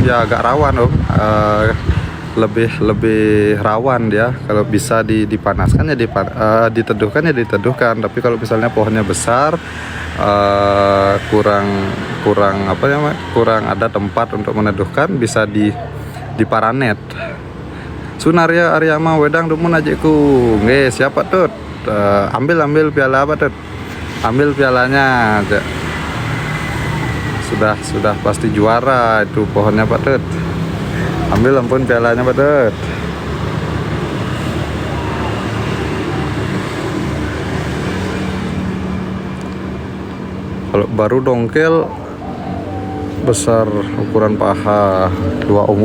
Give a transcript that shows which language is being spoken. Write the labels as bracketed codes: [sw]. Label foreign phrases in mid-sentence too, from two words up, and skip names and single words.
[id] Ya agak rawan Om, lebih rawan dia. Kalau bisa dipanaskan ya diteduhkan ya diteduhkan. Tapi kalau misalnya pohonnya besar, kurang ada tempat untuk meneduhkan, bisa di paranet. [ban] Sunaria Aryama wedang dumun ajiku. Nggih, [id] siapa tuh? Ambil piala apa tuh? Ambil pialanya aja. Sudah pasti juara itu pohonnya Pak Tut. Ambil ampun pialanya Pak Tut. Kalau baru dongkel besar ukuran paha 2 Om.